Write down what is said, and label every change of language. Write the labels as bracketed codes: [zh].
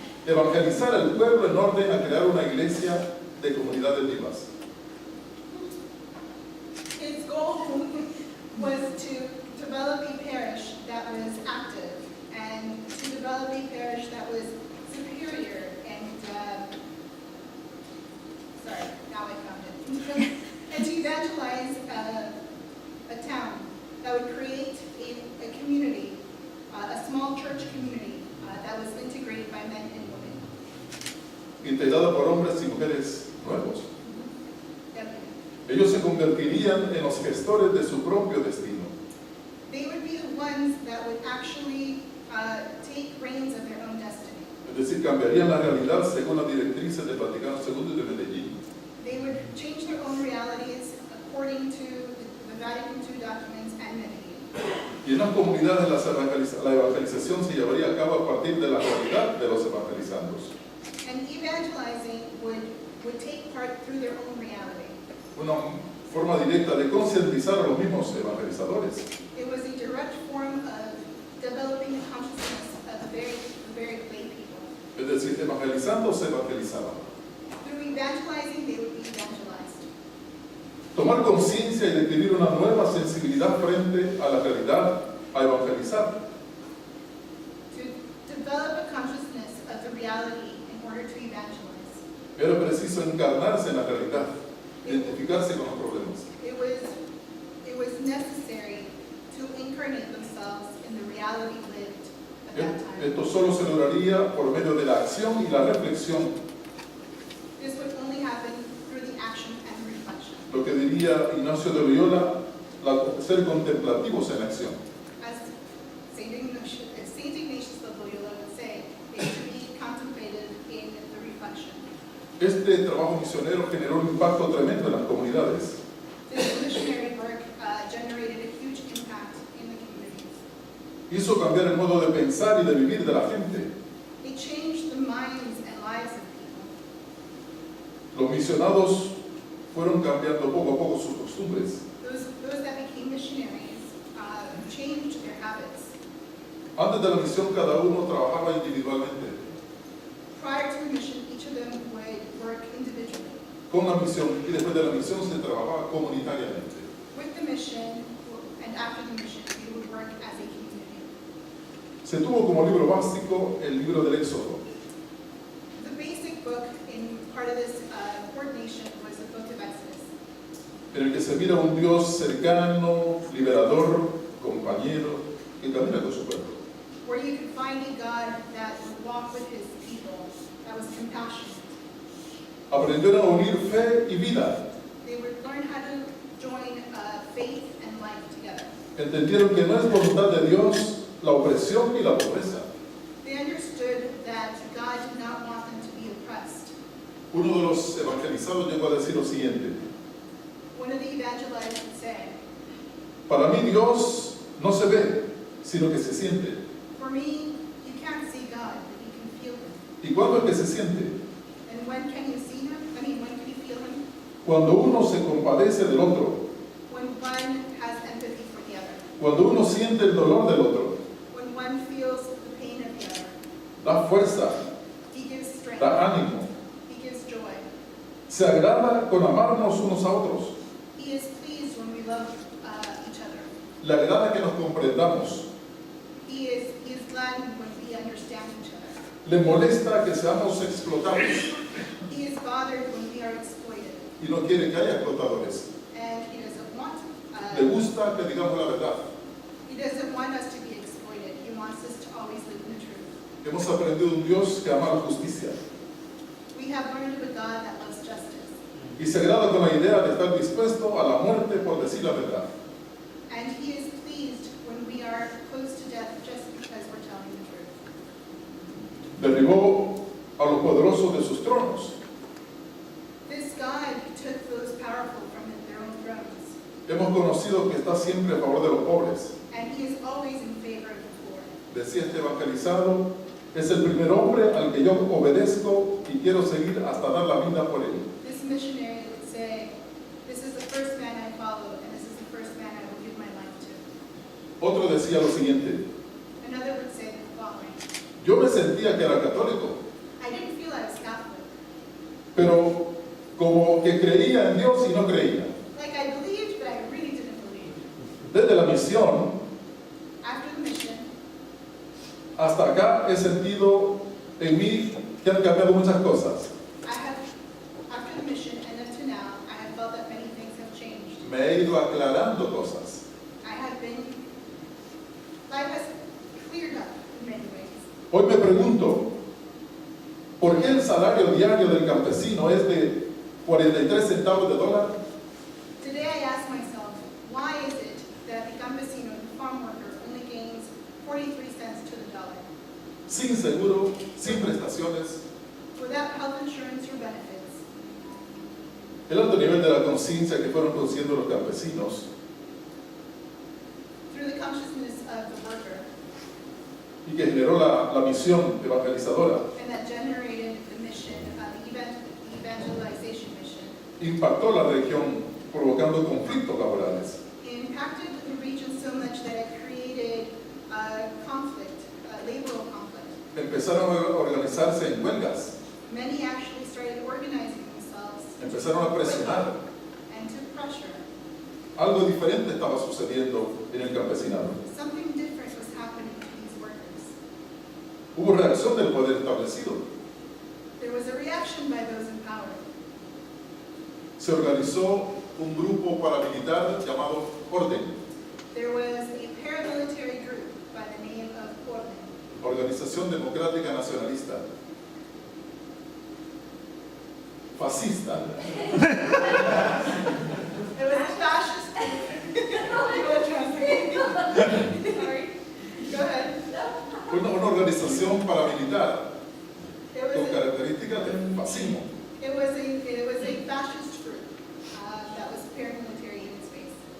[es] Evangelizar al pueblo en orden a crear una iglesia de comunidades vivas. [en] His goal was to develop a parish that was active and to develop a parish that was superior and, sorry, now I found it. And to evangelize a town that would create a community, a small church community that was integrated by men and women. [es] Integrada por hombres y mujeres nuevos. [en] Definitely. [es] Ellos se convertirían en los gestores de su propio destino. [en] They would be the ones that would actually take reins of their own destiny. [es] Es decir, cambiarían la realidad según las directrices del Vaticano II y de Medellín. [en] They would change their own realities according to the Vatican II documents and Medellin. [es] Y en las comunidades la evangelización se llevaría a cabo a partir de la realidad de los evangelizandos. [en] And evangelizing would take part through their own reality. [es] Una forma directa de concientizar a los mismos evangelizadores. [en] It was a direct form of developing the consciousness of the very lay people. [es] Es decir, evangelizando se evangelizaban. [en] Through evangelizing, they would be evangelized. [es] Tomar conciencia y describir una nueva sensibilidad frente a la realidad a evangelizar. [en] To develop a consciousness of the reality in order to evangelize. [es] Era preciso encarnarse en la realidad, identificarse con los problemas. [en] It was necessary to incarnate themselves in the reality lived at that time. [es] Esto solo se lograría por medio de la acción y la reflexión, [en] This would only happen through the action and reflection. [es] lo que diría Ignacio de Loyola, ser contemplativos en la acción. [en] As St. Ignatius of Loyola would say, is to be contemplated in the reflection. [es] Este trabajo misionero generó un impacto tremendo en las comunidades. [en] This missionary work generated a huge impact in the communities. [es] Hizo cambiar el modo de pensar y de vivir de la gente. [en] It changed the minds and lives of people. [es] Los misionados fueron cambiando poco a poco sus costumbres. [en] Those that became missionaries changed their habits. [es] Antes de la misión cada uno trabajaba individualmente. [en] Prior to the mission, each of them would work individually. [es] con la misión, y después de la misión se trabajaba comunitariamente. [en] With the mission, and after the mission, we would work as a community. [es] Se tuvo como libro básico el libro del Éxodo, [en] The basic book in part of this coordination was the book of Exodus, [es] en el que se mira un Dios cercano, liberador, compañero, que camina con su pueblo. [en] where you could find a God that would walk with his people, that was compassionate. [es] Aprendieron a unir fe y vida. [en] They would learn how to join faith and life together. [es] Entendieron que no es voluntad de Dios la opresión y la pobreza. [en] They understood that God did not want them to be oppressed. [es] Uno de los evangelizados llegó a decir lo siguiente: [en] One of the evangelizers would say, [es] para mí Dios no se ve, sino que se siente. [en] for me, you can't see God, but you can feel him. [es] ¿Y cuándo es que se siente? [en] And when can you see him? When can you feel him? [es] Cuando uno se compadece del otro, [en] When one has empathy for the other. [es] cuando uno siente el dolor del otro, [en] When one feels the pain of the other. [es] da fuerza, [en] He gives strength. [es] da ánimo, [en] He gives joy. [es] se agrada con amarnos unos a otros, [en] He is pleased when we love each other. [es] le agrada que nos comprendamos, [en] He is glad when we understand each other. [es] le molesta que seamos explotados [en] He is bothered when we are exploited. [es] y no quiere que haya explotadores. [en] And he doesn't want [es] Le gusta que digamos la verdad. [en] he doesn't want us to be exploited. He wants us to always live in the truth. [es] Hemos aprendido de un Dios que ama la justicia [en] We have learned of a God that loves justice. [es] y se agrada con la idea de estar dispuesto a la muerte por decir la verdad. [en] And he is pleased when we are close to death just because we're telling the truth. [es] Derribó a los poderosos de sus tronos. [en] This God took those powerful from their own thrones. [es] Hemos conocido que está siempre a favor de los pobres. [en] And he is always in favor of the poor. [es] Decía este evangelizado, es el primer hombre al que yo obedezco y quiero seguir hasta dar la vida por él. [en] This missionary would say, this is the first man I follow, and this is the first man I will give my life to. [es] Otro decía lo siguiente, [en] Another would say the following. [es] yo me sentía que era católico, [en] I didn't feel I was Catholic. [es] pero como que creía en Dios y no creía. [en] Like I believed, but I really didn't believe. [es] Desde la misión [en] After the mission, [es] hasta acá he sentido en mí que han cambiado muchas cosas. [en] after the mission and up to now, I have felt that many things have changed. [es] Me he ido aclarando cosas. [en] Life has cleared up in many ways. [es] Hoy me pregunto, ¿por qué el salario diario del campesino es de 43 centavos de dólar? [en] Today I ask myself, why is it that the campesino, the farm worker, only gains 43 cents to the dollar? [es] Sin seguro, sin prestaciones. [en] Without health insurance or benefits, [es] El alto nivel de la conciencia que fueron produciendo los campesinos [en] through the consciousness of the worker, [es] y que generó la misión evangelizadora, [en] and that generated the mission, the evangelization mission, [es] impactó la región provocando conflictos laborales. [en] impacted the region so much that it created conflict, laboral conflict. [es] Empezaron a organizarse en huelgas, [en] Many actually started organizing themselves [es] empezaron a presionar. [en] and to pressure. [es] Algo diferente estaba sucediendo en el campesinado. [en] Something different was happening to these workers. [es] Hubo reacción del poder establecido. [en] There was a reaction by those in power. [es] Se organizó un grupo paramilitar llamado Orden, [en] There was a paramilitary group by the name of Portland, [es] Organización Democrática Nacionalista, fascista, [en] it was a fascist group. Sorry. Go ahead. [es] una organización paramilitar [en] It [es] con [en] was a, [es] características de fascismo. [en] it was a fascist group that was paramilitary in its base.